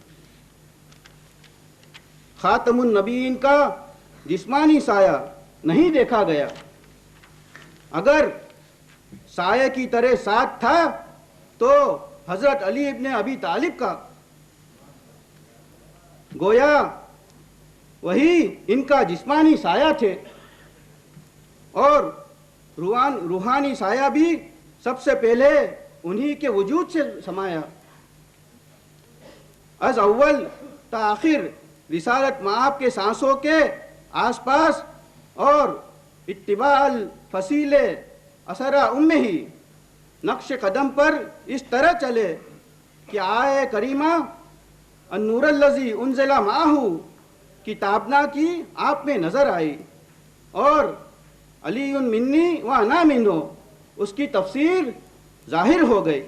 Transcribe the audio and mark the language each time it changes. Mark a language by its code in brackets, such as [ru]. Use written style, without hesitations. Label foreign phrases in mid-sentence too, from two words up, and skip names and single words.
[ur] خاتم النبیین کا جسمانی سایہ نہیں دیکھا گیا، اگر سایہ کی طرح ساتھ تھا تو حضرت علی ابن ابی طالب کا، گویا وہی ان کا جسمانی سایہ تھے، اور روحانی سایہ بھی سب سے پہلے انہی کے وجود سے سمایا۔ از اول تا آخر رسالت مآب کے سانسوں کے آس پاس اور [ar] اتباع الفصیل اثرا [ur] ہی نقش قدم پر اس طرح چلے کہ آئے کریمہ [ar] النور الذی انزل معہ [ur] کی تابنا کی آپ میں نظر آئی، اور [ar] علی منی و انا منہ [ur] اس کی تفسیر ظاہر ہو گئی۔